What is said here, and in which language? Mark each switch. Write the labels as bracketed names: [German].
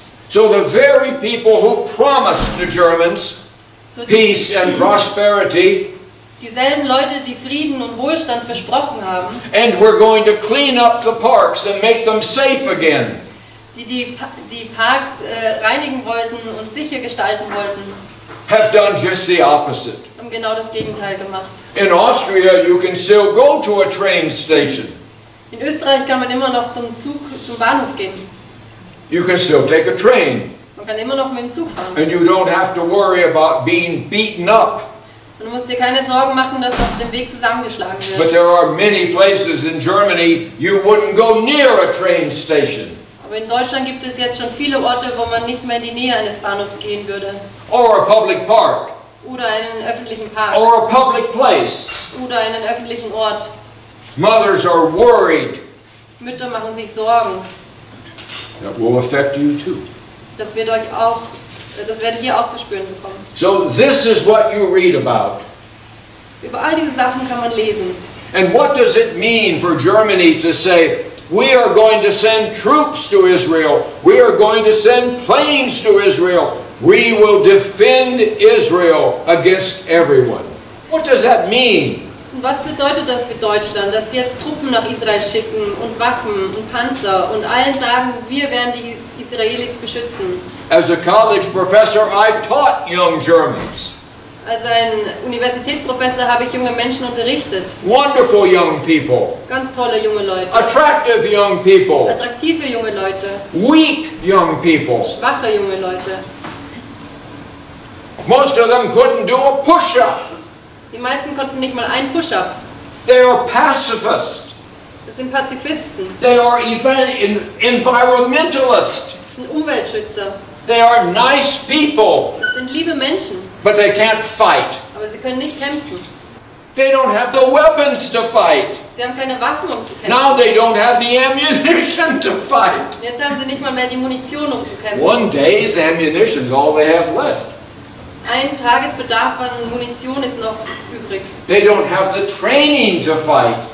[English] So the very people who promised the Germans peace and prosperity, [German] dieselben Leute, die Frieden und Wohlstand versprochen haben, [English] and we're going to clean up the parks and make them safe again, [German] die Parks reinigen wollten und sicher gestalten wollten, [English] have done just the opposite. [German] haben genau das Gegenteil gemacht. [English] In Austria, you can still go to a train station. [German] In Österreich kann man immer noch zum Bahnhof gehen. [English] You can still take a train. [German] Man kann immer noch mit dem Zug fahren. [English] And you don't have to worry about being beaten up. [German] Und du musst dir keine Sorgen machen, dass du auf dem Weg zusammengeschlagen [English] But [German] wirst. [English] there are many places in Germany you wouldn't go near a train station. [German] Aber in Deutschland gibt es jetzt schon viele Orte, wo man nicht mehr in die Nähe eines Bahnhofs gehen würde. [English] Or a public park. [German] Oder einen öffentlichen Park. [English] Or a public place. [German] Oder einen öffentlichen Ort. [English] Mothers are worried. [German] Mütter machen sich Sorgen. [English] That will affect you too. [German] Das werdet ihr auch zu spüren bekommen. [English] So this is what you read about. [German] Über all diese Sachen kann man lesen. [English] And what does it mean for Germany to say, we are going to send troops to Israel, we are going to send planes to Israel, we will defend Israel against everyone? What does that mean? [German] Und was bedeutet das für Deutschland, dass sie jetzt Truppen nach Israel schicken und Waffen und Panzer und allen sagen, wir werden die Israelis beschützen? [English] As a college professor, I taught young Germans. [German] Als ein Universitätsprofessor habe ich junge Menschen unterrichtet. [English] Wonderful young people. [German] Ganz tolle junge Leute. [English] Attractive young people. [German] Attraktive junge Leute. [English] Weak young people. [German] Schwache junge Leute. [English] Most of them couldn't do a push-up. [German] Die meisten konnten nicht mal einen Push-up. [English] They are pacifists. [German] Das sind Pazifisten. [English] They are environmentalists. [German] Das sind Umweltschützer. [English] They are nice people. [German] Das sind liebe Menschen. [English] But they can't fight. [German] Aber sie können nicht kämpfen. [English] They don't have the weapons to fight. [German] Sie haben keine Waffen, um zu kämpfen. [English] Now they don't have the ammunition to fight. [German] Jetzt haben sie nicht mal mehr die Munition, um zu kämpfen. [English] One day's ammunition is all they have left. [German] Ein Tagesbedarf an Munition ist noch übrig. [English] They don't have the training to fight.